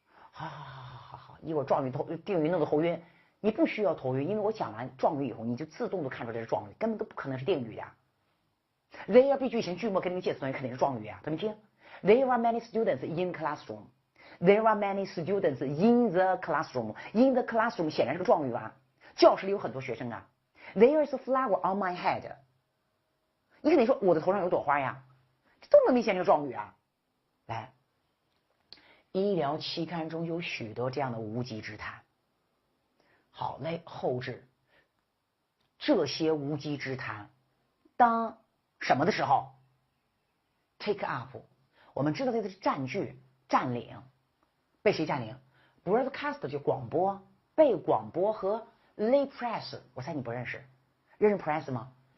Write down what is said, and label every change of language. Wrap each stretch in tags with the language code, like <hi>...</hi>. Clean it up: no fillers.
<zh>好，一会儿状语定语弄得头晕，你不需要头晕，因为我讲完状语以后，你就自动都看出这是状语，根本都不可能是定语的。 There be 句型句末跟那个介词短语肯定是状语啊，怎么听 ？</zh> <en>There are many students in classroom. There are many students in the classroom. In the classroom</en> <zh>显然是个状语啊，教室里有很多学生啊。</zh> <en>There is a flower on my head.</en> <zh>你肯定说我的头上有朵花呀，这多么明显是个状语啊！来，医疗期刊中有许多这样的无稽之谈。好嘞，后置这些无稽之谈，当什么的时候 ？Take up， 我们知道这个是占据、占领，被谁占领 ？Broadcast 就广播，被广播和</zh> <en>lay press，</en> <zh>我猜你不认识，认识 press 吗？</zh>